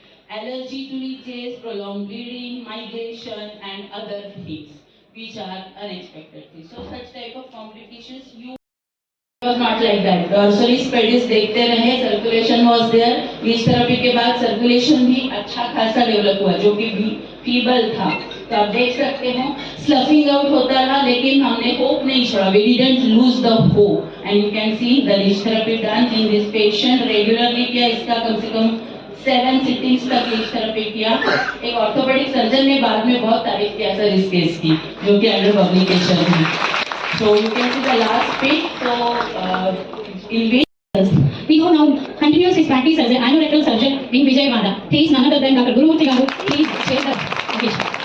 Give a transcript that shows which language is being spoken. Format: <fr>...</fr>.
<en>Allergy to leeches, prolonged bleeding, migration and other things which are unexpected things. So such type of complications you was not like that. Dorsally spreads</en> <hi>देखते रहे,</hi> <en>circulation was there.</en> <hi>Leech therapy के बाद circulation भी अच्छा खासा develop हुआ, जो कि फीबल था. तो आप देख सकते हो स्लफिंग आउट होता रहा, लेकिन हमने होप नहीं छोड़ा.</hi> <en>We didn't lose the hope. And you can see the leech therapy done in this patient regularly</en> <hi>किया. इसका कम से कम 7 सिटिंग्स तक लीच थेरेपी किया. एक ऑर्थोपेडिक सर्जन ने बाद में बहुत तारीफ किया सर इस केस की, जो कि अंडर पब्लिकेशन है.</hi> <en>So you can see the last page. So in which we go now continues his practice as an anorectal surgeon in Vijayawada. He is none other than Dr. Gurumurthy Garu. Please share the occasion.</en>